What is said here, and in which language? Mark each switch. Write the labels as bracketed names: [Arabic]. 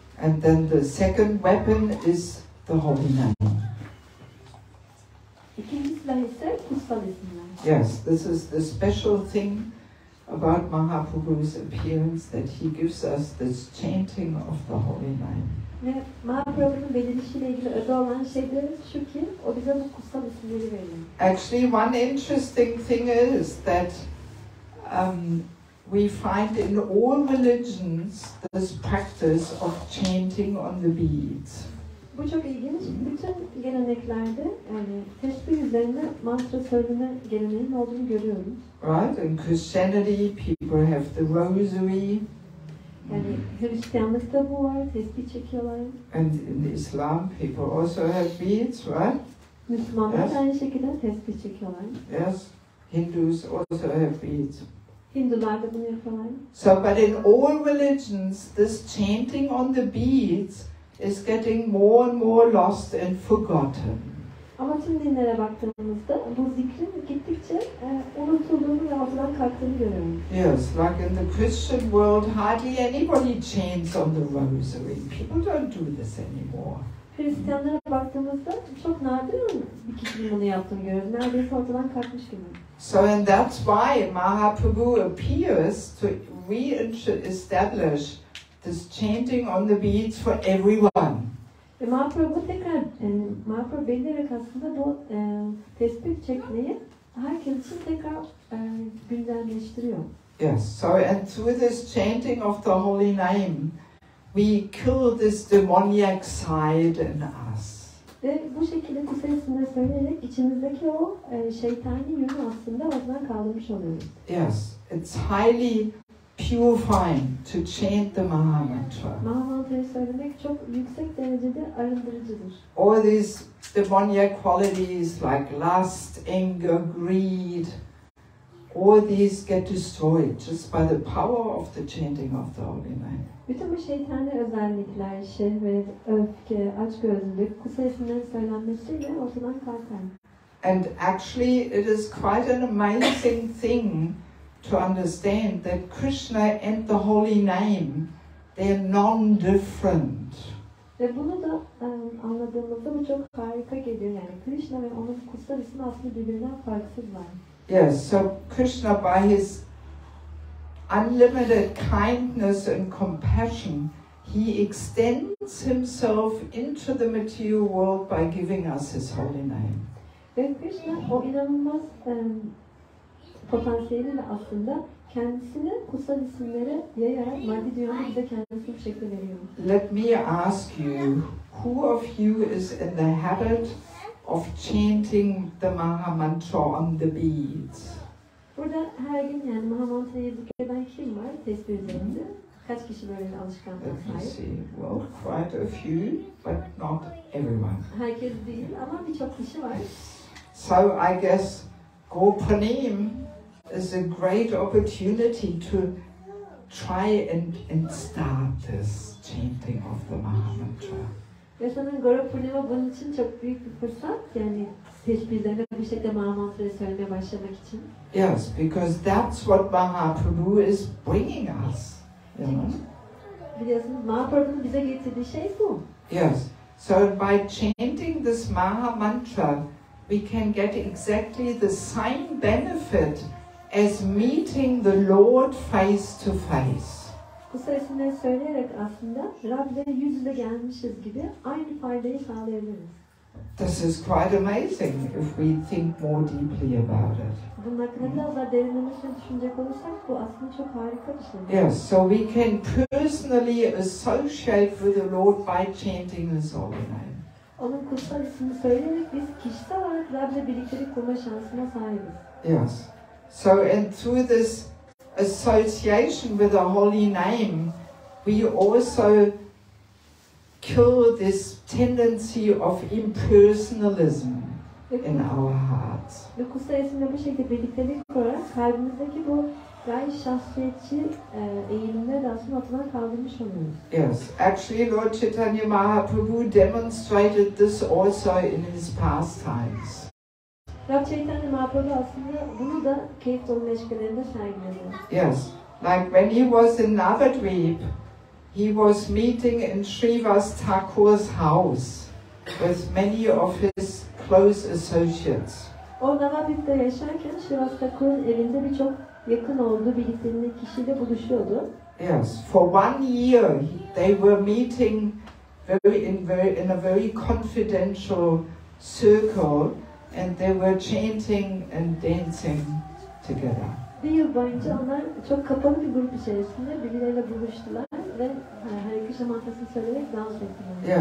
[English] And then the second weapon is the holy name. [Turkish] İkinci silah ise kutsal isimler. [English] Yes, this is the special thing about Mahaprabhu's appearance, that he gives us this chanting of the holy name. [Turkish] Ve Mahaprabhu'nun belirişiyle ilgili özel olan şey de şu ki, o bize bu kutsal isimleri veriyor. [English] Actually, one interesting thing is that we find in all religions this practice of chanting on the beads. [Turkish] Bu çok ilginç. Bütün geleneklerde yani tesbih üzerine mantra söyleme geleneğinin olduğunu görüyoruz. [English] Right? In Christianity, people have the rosary. [Turkish] Yani Hristiyanlıkta bu var, tesbih çekiyorlar. [English] And in Islam, people also have beads, right? [Turkish] Müslümanlar [English] Yes. [Turkish] aynı şekilde tesbih çekiyorlar. [English] Yes. Hindus also have beads. [Turkish] Hindular da bunu yapıyorlar. [English] So, but in all religions, this chanting on the beads is getting more and more lost and forgotten. [Turkish] Ama tüm dinlere baktığımızda bu zikrin gittikçe unutulduğunu ve ortadan kalktığını görüyoruz. [English] Yes, like in the Christian world, hardly anybody chants on the rosary. People don't do this anymore. [Turkish] Hristiyanlara baktığımızda çok nadir bir kişinin bunu yaptığını görüyoruz. Neredeyse ortadan kalkmış gibi. [English] So, and that's why Mahaprabhu appears to re-establish this chanting on the beads for everyone. [Turkish] Ve Mahaprabhu tekrar, Mahaprabhu belirterek aslında bu tesbih çekmeyi herkes için tekrar güncelleştiriyor. [English] Yes, so and through this chanting of the holy name, we kill this demoniac side in us. [Turkish] Ve bu şekilde kutsal isimleri söyleyerek içimizdeki o şeytani yönü aslında ortadan kaldırmış oluyoruz. [English] Yes, it's highly purifying to chant the Mahamantra. [Turkish] Mahamantra'yı söylemek çok yüksek derecede arındırıcıdır. [English] All these demoniac qualities like lust, anger, greed, all these get destroyed just by the power of the chanting of the holy name. [Turkish] Bütün bu şeytani özellikler, şehvet, öfke, açgözlülük, kutsal isimlerin söylenmesiyle ortadan kalkar. [English] And actually it is quite an amazing thing to understand that Kṛṣṇa and the holy name, they're non-different. [Turkish] Ve bunu da anladığımızda bu çok harika geliyor. Yani Kṛṣṇa ve onun kutsal ismi aslında birbirinden farksızlar. [English] Yes, so Kṛṣṇa, by his unlimited kindness and compassion, he extends himself into the material world by giving us his holy name. [Turkish] Ve Kṛṣṇa o inanılmaz potansiyeliyle aslında kendisini kutsal isimlere yayarak maddi dünyada bize kendisini bu şekilde veriyor. [English] Let me ask you, who of you is in the habit of chanting the Mahamantra on the beads? [Turkish] Burada her gün yani Mahamantra'yı zikreden kim var tesbih üzerinde? Kaç kişi böyle bir alışkanlığa [English] Let me [Turkish] sahip? [English] see. Well, quite a few, but not everyone. [Turkish] Herkes değil ama birçok kişi var. [English] So I guess Gaura Purnima is a great opportunity to try and start this chanting of the Mahamantra. [Turkish] Ve sanırım Gaura Purnima bunun için çok büyük bir fırsat. Yani tesbihlerine bir şekilde Mahamantra'yı söylemeye başlamak için. [English] Yes, because that's what Mahaprabhu is bringing us. You know? [Turkish] Biliyorsunuz Mahaprabhu'nun bize getirdiği şey bu. [English] Yes. So by chanting this Mahamantra, we can get exactly the same benefit as meeting the Lord face to face. [Turkish] Kutsal isimleri söyleyerek aslında Rab'le yüz yüze gelmişiz gibi aynı faydayı sağlayabiliriz. [English] This is quite amazing if we think more deeply about it. [Turkish] Bunun hakkında biraz daha derinlemesine düşünecek olursak bu aslında çok harika bir şey. [English] Yes, so we can personally associate with the Lord by chanting His holy name. [Turkish] Onun kutsal ismini söyleyerek biz kişisel olarak Rab'le birliktelik kurma şansına sahibiz. [English] Yes. So and through this association with the holy name, we also kill this tendency of impersonalism in our hearts. [Turkish] Ve kutsal isimle bu şekilde birliktelik kurarak kalbimizdeki bu gayet şahsiyetçi eğilimleri de aslında ortadan kaldırmış oluyoruz. [English] Yes, actually Lord Chaitanya Mahaprabhu demonstrated this also in his pastimes. [Turkish] Rab Chaitanya Mahaprabhu aslında bunu da keyif dolu meşgalerinde sergiledi. [English] Yes, like when he was in Navadvip, he was meeting in Srivas Thakur's house with many of his close associates. [Turkish] O Navadvip'te yaşarken Srivas Thakur'un evinde birçok yakın olduğu birliklerindeki kişiyle buluşuyordu. [English] Yes, for 1 year they were meeting in a very confidential circle, and they were chanting and dancing together. [Turkish] Bir yıl boyunca onlar çok kapalı bir grup içerisinde birbirleriyle buluştular ve Hare Krişna mantrasını söyleyerek dans ettiler.